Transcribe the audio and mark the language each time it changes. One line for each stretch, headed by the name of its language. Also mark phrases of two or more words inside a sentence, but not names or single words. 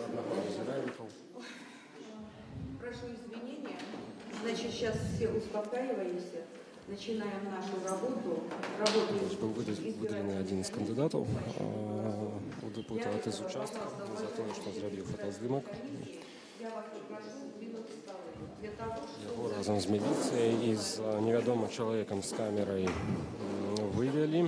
Russian: Прошу извинения. Значит, сейчас все успокаиваемся. Начинаем нашу работу.
Belarusian: Быў выдалены адзін з кандыдатаў у дэпутаты з участка за тое, што зрабіў фотаздымак. Яго разам з міліцыяй і з невядомым чалавекам з камерай вывелі.